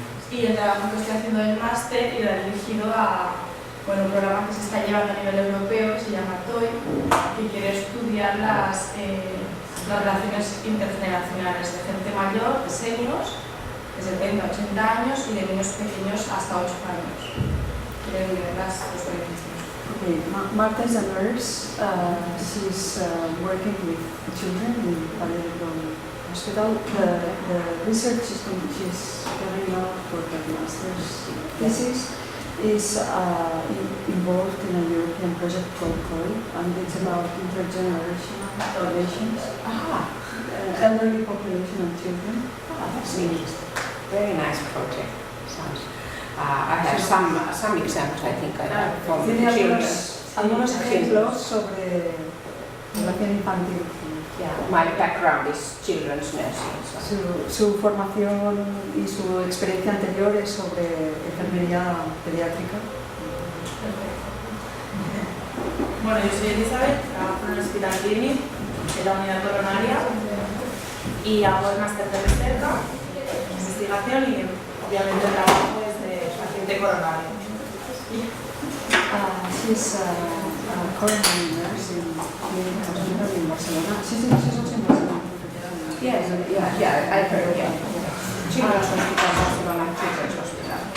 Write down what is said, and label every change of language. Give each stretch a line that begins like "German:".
Spanish: Y el trabajo que estoy haciendo en máster irá dirigido a un programa que se está llevando a nivel europeo, que se llama TOY, que quiere estudiar las relaciones intergeneracionales de gente mayor, de seniors, de 70 a 80 años y de niños pequeños hasta 8 años. Quiere ver los beneficios.
English: Okay. Marta is a nurse. She's working with children in Valladolid Hospital. The research she's carrying out for the master's thesis is involved in a European project called COI, and it's about intergenerational relations, elderly population and children. That's interesting. Very nice project. Sounds. I have some examples, I think, from the children.
Spanish: Algunos ejemplos sobre relación infantil.
English: Yeah, my background is children's nursing.
Spanish: Su formación y su experiencia anterior es sobre enfermería pediátrica. Bueno, yo soy Elizabeth, trabajo en el Hospital Clínic, en la unidad coronaria, y hago el máster de recerca, investigación y obviamente trabajo desde paciente coronario.
English: She's a coronary nurse in hospital in Barcelona. She's also in Barcelona. Yes, yeah, I heard, yeah. Children's Hospital, Barcelona, Children's Hospital.